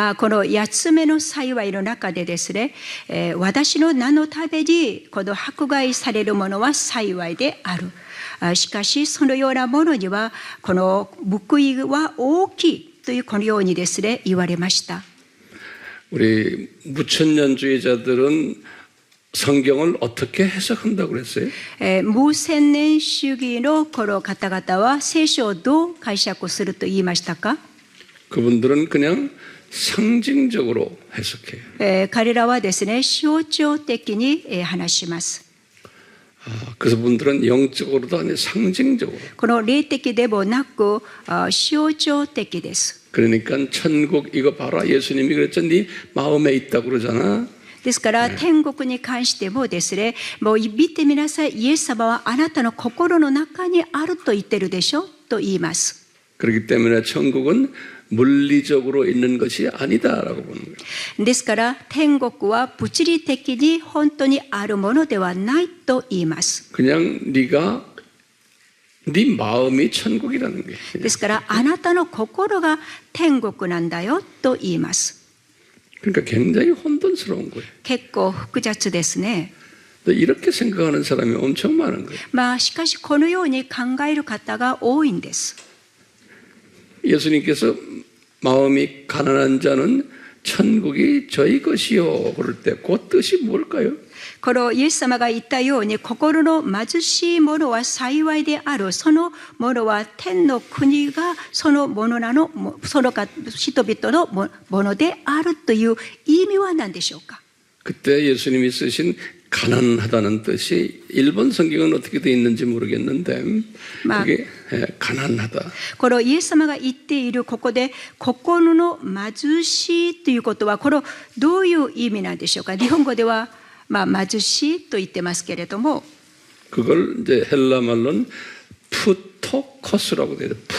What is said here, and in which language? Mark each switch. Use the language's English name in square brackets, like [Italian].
[Japanese] この8つ目の幸いの中でですね、私の名のためにこの迫害される者は幸いである。しかしそのようなものにはこの報いは大きいというこのようにですね言われました。 [Korean] 우리 무천년주의자들은 성경을 어떻게 해석한다고 그랬어요? [Japanese] 無千年主義のこの方々は聖書をどう解釈すると言いましたか？ [Korean] 그분들은 그냥 상징적으로 해석해요. [Japanese] 彼らはですね象徴的に話します。 [Korean] 그래서 분들은 영적으로도 아니고 상징적으로. [Japanese] この霊的でもなく象徴的です。 [Korean] 그러니까 천국 이거 봐라. 예수님이 그랬죠. 네 마음에 있다고 그러잖아. [Japanese] ですから天国に関してもですね、もう見てみなさい。イエス様はあなたの心の中にあると言ってるでしょと言います。 [Korean] 그렇기 때문에 천국은 물리적으로 있는 것이 아니다라고 보는 거예요. [Japanese] ですから天国は物理的に本当にあるものではないと言います。 [Korean] 그냥 네가 네 마음이 천국이라는 거예요. [Japanese] ですからあなたの心が天国なんだよと言います。 [Korean] 그러니까 굉장히 혼돈스러운 거예요. [Japanese] 結構複雑ですね。 [Korean] 이렇게 생각하는 사람이 엄청 많은 거예요. [Japanese] しかしこのように考える方が多いんです。 [Korean] 예수님께서 마음이 가난한 자는 천국이 저희 것이요 그럴 때 그 뜻이 뭘까요? [Japanese] このイエス様が言ったように心の貧しい者は幸いである。その者は天の国がそのものなの、その人々のものであるという意味は何でしょうか？ [Korean] 그때 예수님이 쓰신 가난하다는 뜻이 일본 성경은 어떻게 되어 있는지 모르겠는데 그게 가난하다. [Japanese] このイエス様が言っているここで心の貧しいということはこれどういう意味なんでしょうか？日本語では貧しいと言ってますけれども [Korean] 그걸 이제 헬라 말로는 푸토코스라고 돼요.